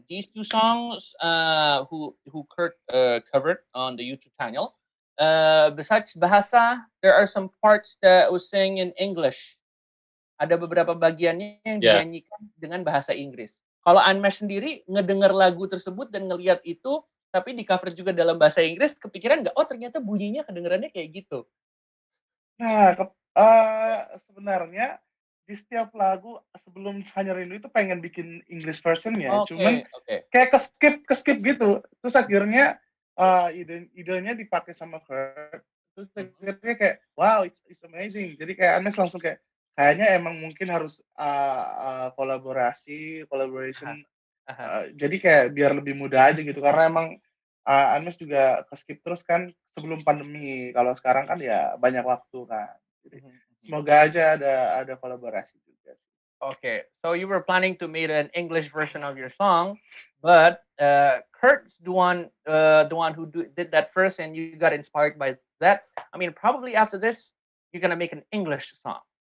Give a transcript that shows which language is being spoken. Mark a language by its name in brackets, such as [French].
[English] These two songs who Kurt covered on the YouTube channel. Besides Bahasa, there are some parts that was sang in English. [Indonesian] ada beberapa bagiannya yang [English] Yeah. [Indonesian] dinyanyikan dengan bahasa Inggris. Kalau Andmesh sendiri ngedengar lagu tersebut dan ngelihat itu, tapi di cover juga dalam bahasa Inggris, kepikiran nggak? Oh ternyata bunyinya kedengarannya kayak gitu. Nah, sebenarnya di setiap lagu sebelum Hanya Rindu itu pengen bikin English versionnya, cuman kayak ke skip gitu. Terus akhirnya idenya dipakai sama Kurt. Terus akhirnya kayak wow, [English] it's amazing. [Indonesian] Jadi kayak Anes langsung kayak kayaknya emang mungkin harus collaboration. Jadi kayak biar lebih mudah aja gitu karena emang Anes juga ke skip terus kan sebelum pandemi. Kalau sekarang kan ya banyak waktu kan. Jadi, semoga aja ada kolaborasi juga. [English] Okay, so you were planning to make an English version of your song, but Kurt's the one who did that first, and you got inspired by that. I mean, probably after this, you're gonna make an English song.